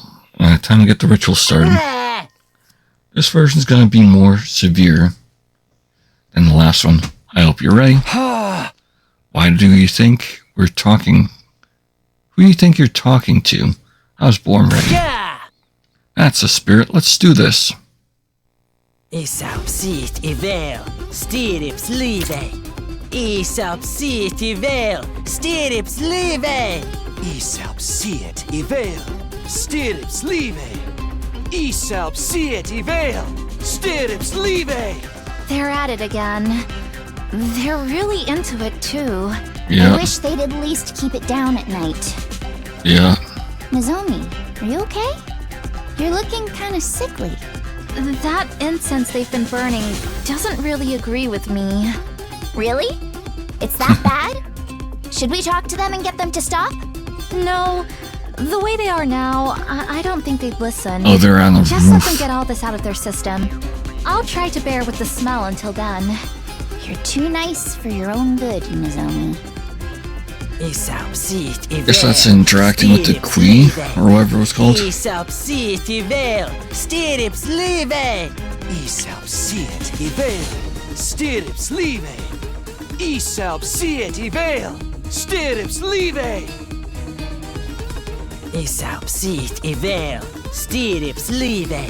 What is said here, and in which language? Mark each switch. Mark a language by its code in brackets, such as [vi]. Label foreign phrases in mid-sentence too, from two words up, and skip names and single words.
[en] Time to get the ritual started. This version's gonna be more severe than the last one. I hope you're ready. Why do you think we're talking? Who do you think you're talking to? I was born ready. That's the spirit. Let's do this. Isapsit ivel, stirrups live. Isapsit ivel, stirrups live. Isapsit ivel, stirrups live. Isapsit ivel, stirrups live. They're at it again. They're really into it too. Yeah. I wish they'd at least keep it down at night. Yeah. Nozomi, are you okay? You're looking kind of sickly. That incense they've been burning doesn't really agree with me. Really? It's that bad? Should we talk to them and get them to stop? No. The way they are now, I don't think they'd listen. Oh, they're on the roof. Just let them get all this out of their system. I'll try to bear with the smell until then. You're too nice for your own good, Nozomi. Guess that's interacting with the Queen, or whatever it was called. Isapsit ivel, stirrups live. Isapsit ivel, stirrups live. Isapsit ivel, stirrups live. Isapsit ivel, stirrups live.